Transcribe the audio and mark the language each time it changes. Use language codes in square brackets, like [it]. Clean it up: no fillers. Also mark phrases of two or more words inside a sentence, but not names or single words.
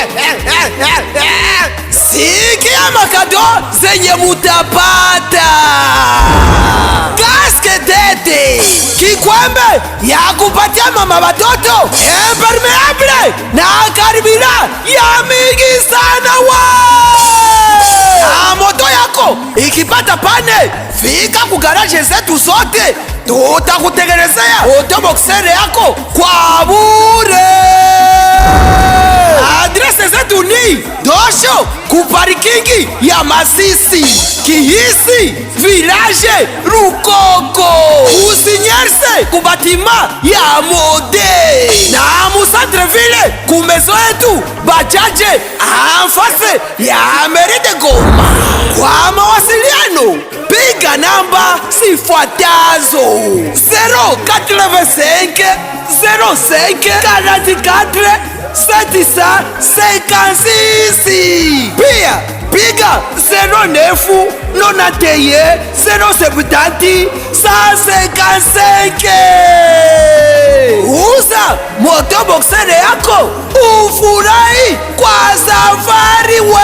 [sw] Sikia makado zenye mutapata: kaske tete, kikwembe ya kupatia mama watoto, impermeable na karibira ya mingi sana na moto yako ikipata pane, fika ku garage zetu zote, tutakutengenezea moto Boxer yako kwa bure. Adrese zetu ni Dosho ku parkingi ya Masisi, Kihisi, Village, Rukoko, Usinyerse ku batima ya Mode, na Musantreville ku mezo yetu Bajaje anfase ya Meride Goma. Kwa mawasiliano piga namba sifuatazo: 085 05 44 756. Pia piga 09 91 070 155. Uza moto Boxer yako ufurahi kwa safari we.